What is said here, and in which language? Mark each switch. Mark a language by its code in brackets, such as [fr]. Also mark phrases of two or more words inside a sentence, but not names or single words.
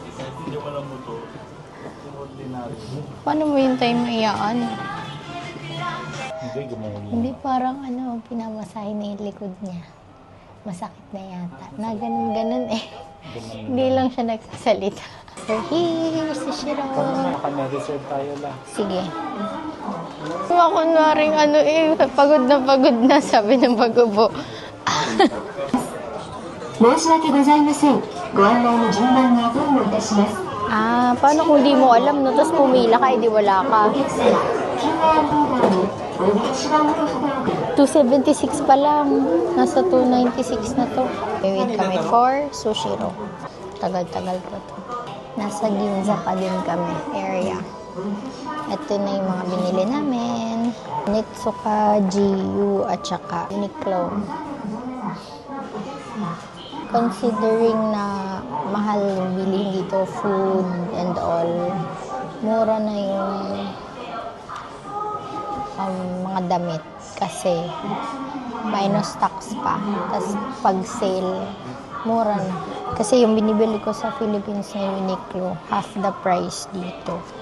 [tl] Kahit hindi mo lang motor. Yung ordinary. Paano mo yung time iyaan? Hindi, gumawa mo. Hindi parang pinamasahe na yung likod niya. Masakit na yata. Na ganun-ganun eh. Hindi lang siya nagsasalita. [en] We're here, [tl] si Shiro. Naka-reserve tayo lang. Sige. Kunwaring pagod na, sabi ng bagubo. [ja] 申し訳ございません。ご案内の順番が前後いたします。 [tl] Paano kung di mo alam, no? Tapos pumila ka, di wala ka. [ja] お客様、QR リーダーにお見出し番号札をください。 [tl] 276 pa lang. Nasa 296 na to. Wait kami for Sushiro. Tagal-tagal pa to. Nasa Ginza pa din kami area. Ito na yung mga binili namin. Nitsuka, GU, at saka Uniqlo. Considering na mahal yung bilhin dito, [en] food and all, [tl] mura na yung mga damit kasi [en] minus tax [tl] pa. Tapos pag sale, mura na. Kasi yung binibili ko sa Philippines na Uniqlo, [en] half the price dito.